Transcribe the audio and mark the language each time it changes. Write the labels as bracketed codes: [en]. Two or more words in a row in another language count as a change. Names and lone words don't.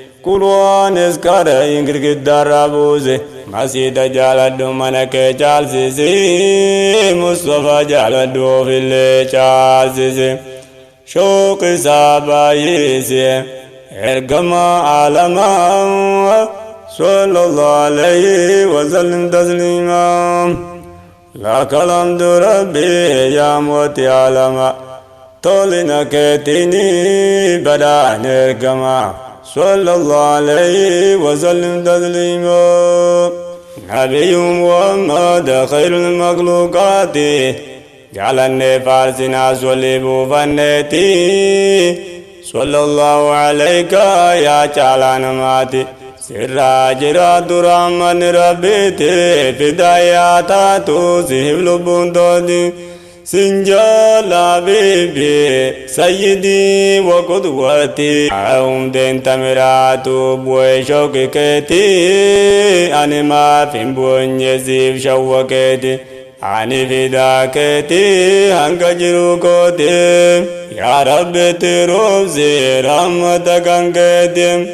[om] Qur'aanis qara girgiddaa irraa buuse. Masiida jaaladhu mana kee caalsise. Mustafa jaaladhu ofillee caalsise. Shooq isaa baay'ise. Ergama alamaa. [ar] صلى الله عليه وسلم تسليما. لك الحمد ربي [om] yaa mootii alama. Tolina keetiini badaan ergama. [ar] صلى الله عليه وسلم تسليما. نبي محمد خير المخلوقات. [om] Jaalannee faarsinaas walii buufanneeti. [ar] صلى الله عليك [om] yaa caalaa namaati. Sirraa jiraatu rahmanni Rabbiiti. Fidaayaa taatu siif lubbuun tooti. Sinjaala bibi [ar] سيدي وقدوتي. [om] Humdeen tamiraatu bu'ee shooki keeti. Ani maaf hin bu'oonye siif shawwa keeti. Ani fidaa keeti hanga jiru kooti. Yaa Rabbi itti roobsi rahmata kan keeti.